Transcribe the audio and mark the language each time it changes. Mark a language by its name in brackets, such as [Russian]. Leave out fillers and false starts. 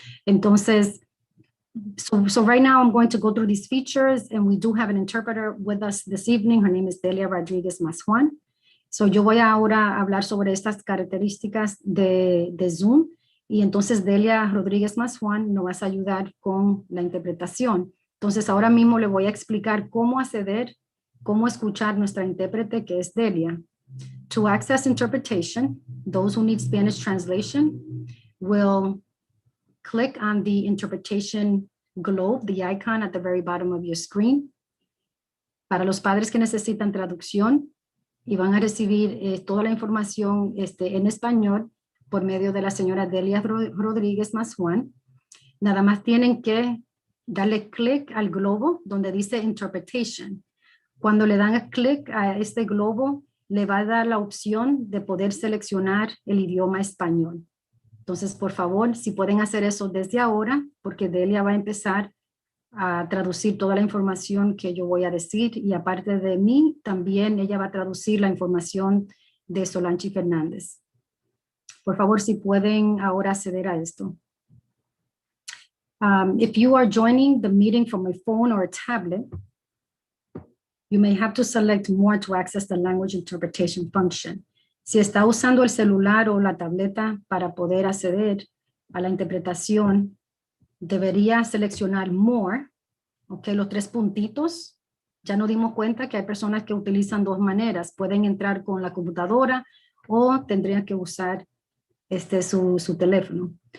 [Spanish] Entonces, [English] so right now I'm going to go through these features, and we do have an interpreter with us this evening. Her name is Delia Rodriguez Masjuan. [Spanish] So yo voy ahora a hablar sobre estas características de Zoom, y entonces Delia Rodríguez Masjuan nos va a ayudar con la interpretación. Entonces ahora mismo le voy a explicar cómo acceder, cómo escuchar nuestra intérprete, que es Delia. [English] To access interpretation, those who need Spanish translation will click on the interpretation globe, the icon at the very bottom of your screen. [Spanish] Para los padres que necesitan traducción, y van a recibir toda la información en español por medio de la señora Delia Rodríguez Masjuan. Nada más tienen que darle clic al globo donde dice Interpretation. Cuando le dan clic a este globo, le va a dar la opción de poder seleccionar el idioma español. Entonces, por favor, si pueden hacer eso desde ahora, porque Delia va a empezar a traducir toda la información que yo voy a decir, y aparte de mí, también ella va a traducir la información de Solanchi Fernández. Por favor, si pueden ahora acceder a esto. [English] If you are joining the meeting from a phone or a tablet, you may have to select more to access the language interpretation function. [Spanish] Si está usando el celular o la tableta para poder acceder a la interpretación, debería seleccionar more, los 3 puntitos. Ya nos dimos cuenta que hay personas que utilizan 2 maneras. Pueden entrar con la computadora o tendrían que usar su teléfono.